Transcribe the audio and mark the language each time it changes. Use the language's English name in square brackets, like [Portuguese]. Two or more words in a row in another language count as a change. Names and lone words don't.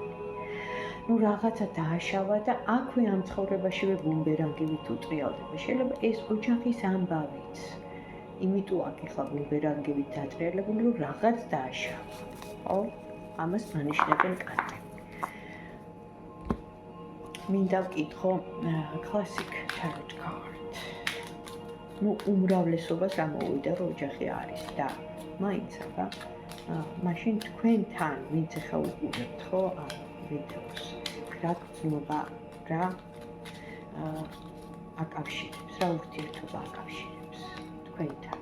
[Georgian] რაღაცა დააშავა და აქვე ამ ცხოვრებაშივე ბუმბერანგივით უტრიალდება. შეიძლება ეს ოჯახის ამბავიც. იმიტომ აქ ახლა ბუმბერანგივით დატრიალებული, რომ რაღაც დააშავა. ხო? ამას მანიშნებენ კარტები. მინდა ვკითხო [English] classic tarot card. [Georgian] უმრავლესობას ამოვიდა, რომ ოჯახი არის და მაინც აბა მაშინ თქვენთან ვინც ახლა უყურებთ ხო ამ ვიდეოს, რა გრძნობა, რა აკავშირებს, რა ურთიერთობა აკავშირებს თქვენთან.